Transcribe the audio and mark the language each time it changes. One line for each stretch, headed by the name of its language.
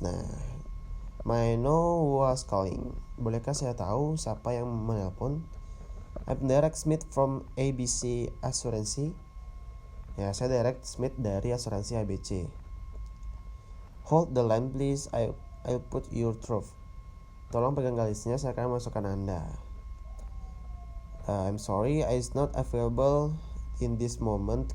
English: Nah, may I know who was calling?
Indonesian: Bolehkah saya tahu siapa yang menelpon?
English: I'm Derek Smith from ABC Asuransi.
Indonesian: Ya, saya Derek Smith dari asuransi ABC.
English: Hold the line please, I'll put your through.
Indonesian: Tolong pegang galisnya, saya akan masukkan Anda.
English: I'm sorry, I'm not available in this moment.